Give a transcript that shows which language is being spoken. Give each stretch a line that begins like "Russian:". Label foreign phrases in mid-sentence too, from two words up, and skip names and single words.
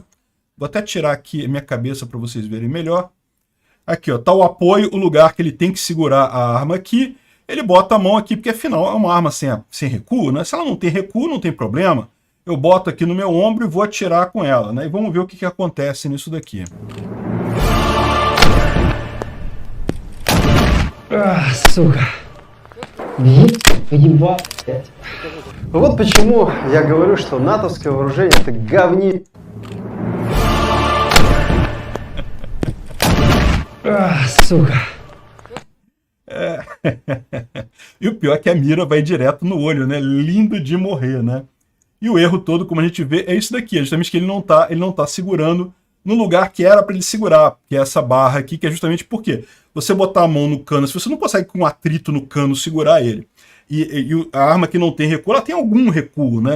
Portuguese: Vou até tirar aqui a minha cabeça para vocês verem melhor. Aqui, ó, tá o apoio, o lugar que ele tem que segurar a arma aqui. Ele bota a mão aqui, porque afinal é uma arma sem recuo, né? Se ela não tem recuo, não tem problema. Eu boto aqui no meu ombro e vou atirar com ela, né? E vamos ver o que acontece nisso daqui.
Russian: А, сука. Ебал. Вот почему я говорю, что натовское вооружение это говни. А, сука.
Portuguese: E o pior é que a mira vai direto no olho, né? Lindo de morrer, né? E o erro todo, como a gente vê, é isso daqui, é justamente que ele não tá segurando no lugar que era para ele segurar, que é essa barra aqui, que é justamente porque você botar a mão no cano, se você não consegue com um atrito no cano segurar ele, e a arma que não tem recuo, ela tem algum recuo, né?